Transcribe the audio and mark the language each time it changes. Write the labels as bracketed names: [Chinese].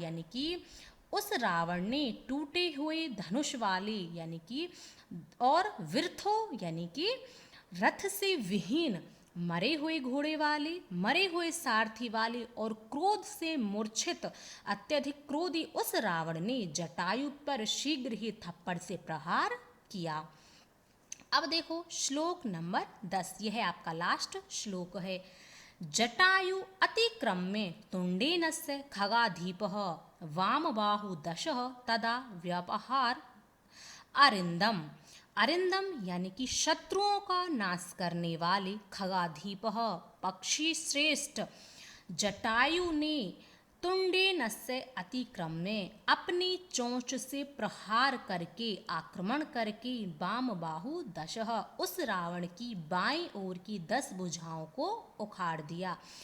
[Hindi] यानी कि उस रावण ने टूटे हुए धनुष वाले यानी कि और विरथो यानी कि रथ से विहीन, मरे हुए घोड़े वाले, मरे हुए सारथी वाले और क्रोध से मूर्छित अत्यधिक क्रोधी उस रावण ने जटायु पर शीघ्र ही थप्पड़ से प्रहार किया। अब देखो श्लोक नंबर 10, यह है आपका लास्ट श्लोक है। [Sanskrit] जटायु अतिक्रम्य तुंडेनस्य खगाधीपः वामबाहु दशः तदा व्यपहार अरिंदम। [Hindi] अरिंदम यानी कि शत्रुओं का नाश करने वाले [Sanskrit] खगाधीपः [Hindi] पक्षी श्रेष्ठ जटायु ने [Sanskrit] तुंडेनस्य अतिक्रम्य [Hindi] अपनी चोंच से प्रहार करके, आक्रमण करके, [Sanskrit] वाम बाहु दशः [Hindi] उस रावण की बाईं ओर की 10 भुजाओं को उखाड़ दिया।